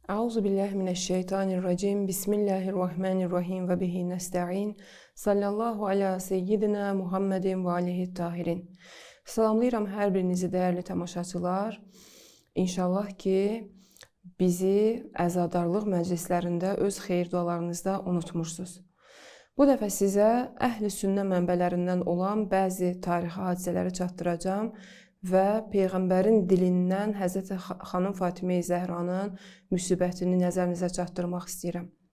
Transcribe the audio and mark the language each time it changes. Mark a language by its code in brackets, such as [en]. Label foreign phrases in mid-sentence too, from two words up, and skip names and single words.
[ar] أعوذ بالله من الشيطان الرجيم. بسم الله الرحمن الرحيم وبه نستعين. صلى الله على سيدنا محمد وآله الطاهرين. [az] Salamlayıram hər birinizi dəyərli tamaşaçılar. İnşallah ki bizi əzadarlıq məclislərində öz xeyir dualarınızda unutmursunuz. Bu dəfə sizə əhl-i sünnə mənbələrindən olan bəzi tarixi hadisələri çatdıracağam və Peyğəmbərin dilindən Həzrəti xanım Fatimə-i Zəhranın müsibətini nəzərinizə çatdırmaq istəyirəm.